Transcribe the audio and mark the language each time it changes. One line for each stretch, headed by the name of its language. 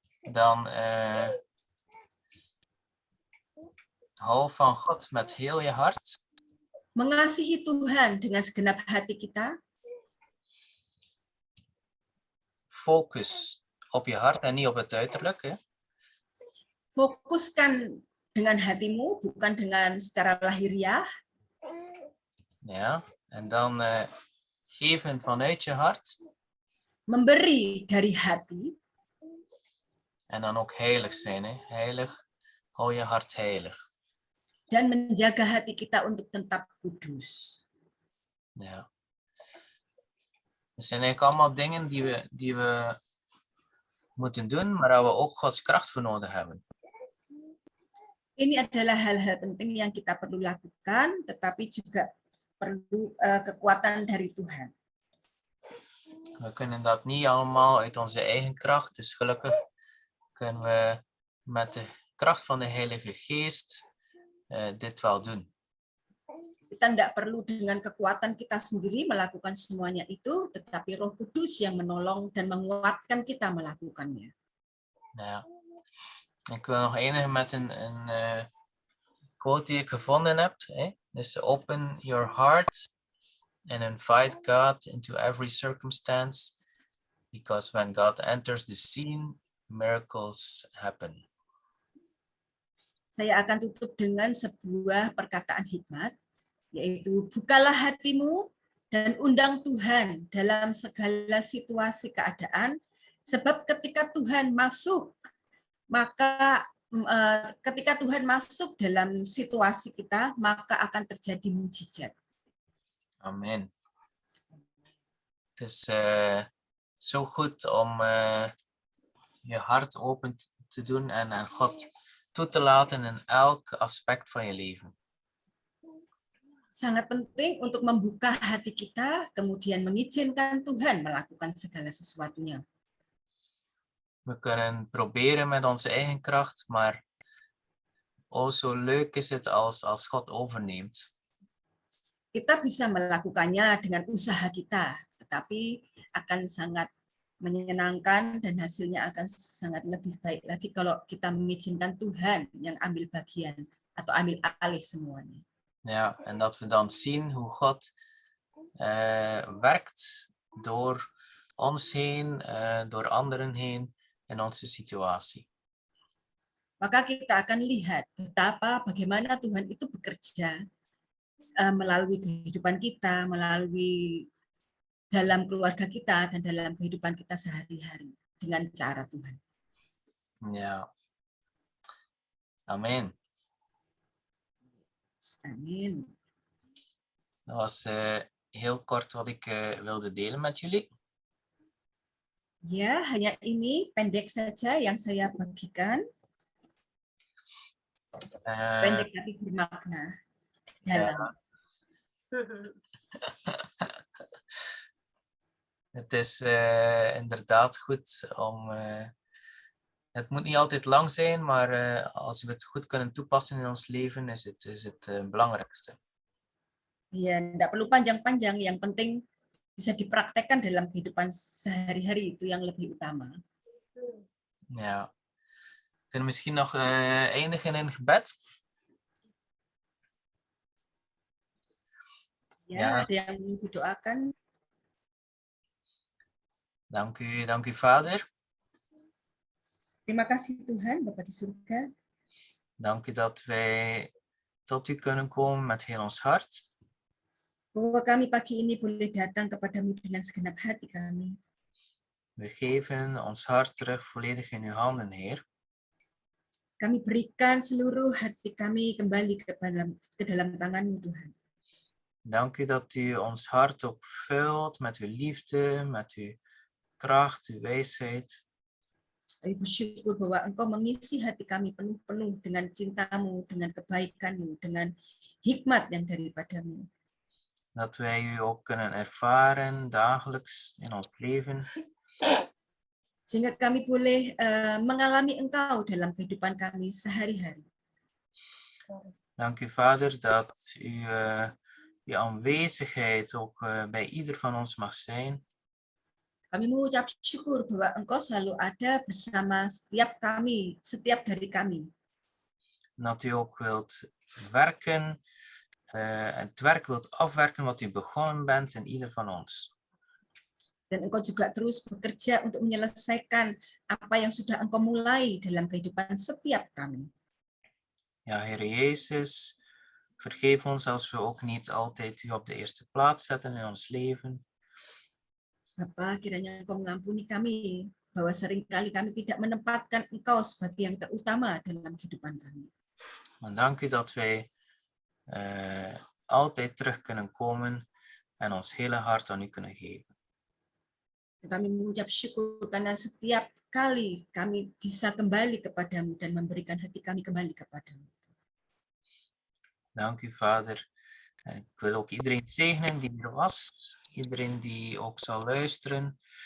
Dutch: Dan hou van God met heel je hart.
Indonesian: Mengasihi Tuhan dengan segenap hati kita.
Dutch: Focus op je hart en niet op het uiterlijk.
Indonesian: Fokuskan dengan hatimu, bukan dengan secara lahiriah.
Dutch: Ja, en dan geven vanuit je hart.
Indonesian: Memberi dari hati.
Dutch: En dan ook heilig zijn. Heilig, hou je hart heilig.
Indonesian: Dan menjaga hati kita untuk tetap kudus.
Dutch: Ja. Dat zijn eigenlijk allemaal dingen die we moeten doen, maar waar we ook Gods kracht voor nodig hebben.
Indonesian: Ini adalah hal-hal penting yang kita perlu lakukan, tetapi juga perlu kekuatan dari Tuhan.
Dutch: We kunnen dat niet allemaal uit onze eigen kracht, dus gelukkig kunnen we met de kracht van de Heilige Geest dit wel doen.
Indonesian: Kita tidak perlu dengan kekuatan kita sendiri melakukan semuanya itu, tetapi Roh Kudus yang menolong dan menguatkan kita melakukannya.
Dutch: Ja. Ik wil nog eindigen met een quote die ik gevonden heb. Dus
English: open your heart and invite God into every circumstance, because when God enters the scene, miracles happen.
Indonesian: Saya akan tutup dengan sebuah perkataan hikmat, yaitu bukalah hatimu dan undang Tuhan dalam segala situasi keadaan, sebab ketika Tuhan masuk dalam situasi kita, maka akan terjadi mujizat.
Dutch: Amen. Het is zo goed om je hart open te doen en God toe te laten in elk aspect van je leven.
Indonesian: sangat penting untuk membuka hati kita, kemudian mengizinkan Tuhan melakukan segala sesuatunya.
Dutch: We kunnen proberen met onze eigen kracht, maar oh, zo leuk is het als God overneemt.
Indonesian: Kita bisa melakukannya dengan usaha kita, tetapi akan sangat menyenangkan dan hasilnya akan sangat lebih baik lagi kalau kita mengizinkan Tuhan yang ambil bagian atau ambil alih semuanya.
Dutch: Ja, en dat we dan zien hoe God werkt door ons heen, door anderen heen in onze situatie.
Indonesian: Maka kita akan lihat bagaimana Tuhan itu bekerja melalui kehidupan kita, melalui dalam keluarga kita, dan dalam kehidupan kita sehari-hari dengan cara Tuhan.
Dutch: Ja. Amen.
Indonesian: Amin.
Dutch: Dat was heel kort wat ik wilde delen met jullie.
Indonesian: Ya, hanya ini pendek saja yang saya bagikan. Pendek tapi bermakna. Dalam.
Dutch: Het is inderdaad goed om. Het moet niet altijd lang zijn, maar als we het goed kunnen toepassen in ons leven, is het belangrijkste.
Indonesian: Ya, tidak perlu panjang-panjang. Yang penting bisa dipraktekkan dalam kehidupan sehari-hari, itu yang lebih utama.
Dutch: Ja. We kunnen misschien nog eindigen in gebed.
Indonesian: Ya, ada yang didoakan.
Dutch: Dank u, Vader.
Indonesian: Terima kasih Tuhan, Bapa di surga.
Dutch: Dank u dat wij tot u kunnen komen met heel ons hart.
Indonesian: Bahwa kami pagi ini boleh datang kepadamu dengan segenap hati kami.
Dutch: We geven ons hart terug volledig in uw handen, Heer.
Indonesian: Kami berikan seluruh hati kami kembali ke dalam tangan-Mu, Tuhan.
Dutch: Dank u dat u ons hart ook vult met uw liefde, met uw kracht, uw wijsheid.
Indonesian: Kami bersyukur bahwa Engkau mengisi hati kami penuh-penuh dengan cinta-Mu, dengan kebaikan-Mu, dengan hikmat yang daripadamu.
Dutch: Dat wij u ook kunnen ervaren dagelijks in ons leven.
Indonesian: Sehingga kami boleh mengalami Engkau dalam kehidupan kami sehari-hari.
Dutch: Dank u, Vader, dat u uw aanwezigheid ook bij ieder van ons mag zijn.
Indonesian: Kami mengucap syukur bahwa Engkau selalu ada bersama setiap dari kami.
Dutch: Dat u ook wilt werken, het werk wilt afwerken wat u begonnen bent in ieder van ons.
Indonesian: Dan Engkau juga terus bekerja untuk menyelesaikan apa yang sudah Engkau mulai dalam kehidupan setiap kami.
Dutch: Ja, Heer Jezus, vergeef ons als we ook niet altijd u op de eerste plaats zetten in ons leven.
Indonesian: Bapa, kiranya Engkau mengampuni kami bahwa seringkali kami tidak menempatkan Engkau sebagai yang terutama dalam kehidupan kami.
Dutch: Maar dank u dat wij altijd terug kunnen komen en ons hele hart aan u kunnen geven.
Indonesian: Kami mengucap syukur karena setiap kali kami bisa kembali kepadamu dan memberikan hati kami kembali kepadamu.
Dutch: Dank u, Vader. En ik wil ook iedereen zegenen die er was, iedereen die ook zal luisteren.